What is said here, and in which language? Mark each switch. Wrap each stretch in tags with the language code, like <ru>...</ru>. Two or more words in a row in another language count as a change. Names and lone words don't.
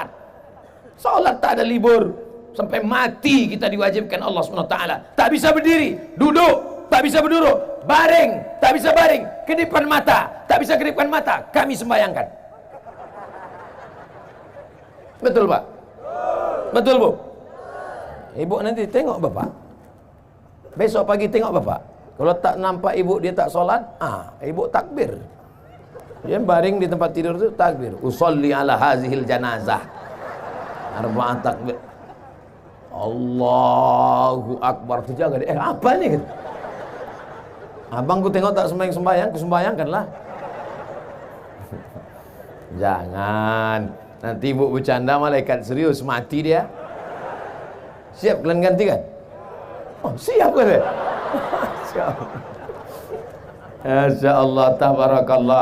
<ms>Sholat tak ada libur. Sampai mati kita diwajibkan Allah SWT. Tak bisa berdiri, duduk. Tak bisa berduduk, baring, tak bisa baring, kedipan mata, tak bisa kedipan mata, kami sembayangkan. Betul Pak? Betul Bu? Ibu nanti tengok Bapak. Besok pagi tengok Bapak. Kalau tak nampak ibu dia tak sholat, ibu takbir. Dia baring di tempat tidur itu takbir.</ms> <ar>أصلي على هذه الجنازة. أربعة تكبير. الله أكبر.</ar> <ms>Terjaga dia. Apa ini? Abang ku tengok tak sembahyang, ku sembahyangkanlah. Jangan. Nanti ibu bercanda malaikat serius mati dia. Siap kalian gantikan? Oh, siap kan? Siap.</ms> <ar>ما شاء الله، تبارك الله.</ar>